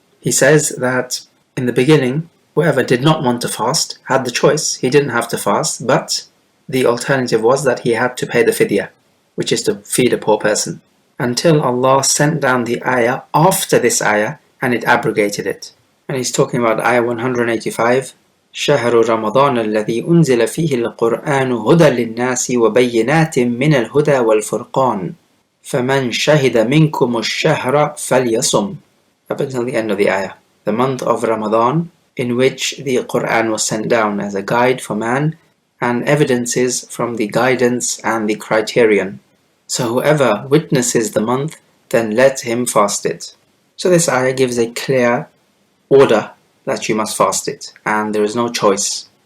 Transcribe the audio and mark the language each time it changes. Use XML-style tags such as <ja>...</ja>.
<en>He says that in the beginning, whoever did not want to fast had the choice. He didn't have to fast, but the alternative was that he had to pay the fidyah, which is to feed a poor person, until Allah sent down the ayah after this ayah and it abrogated it. And he's talking about ayah 185,</en> <ar>شهر رمضان الذي أنزل فيه القرآن هدى للناس وبينات من الهدى والفرقان فمن شهد منكم الشهر فليصم.</ar> <en>Up until the end of the ayah. The month of Ramadan, in which the Quran was sent down as a guide for man and evidences from the guidance and the criterion. So whoever witnesses the month, then let him fast it. So this ayah gives a clear order that you must fast it, and there is no choice.</en>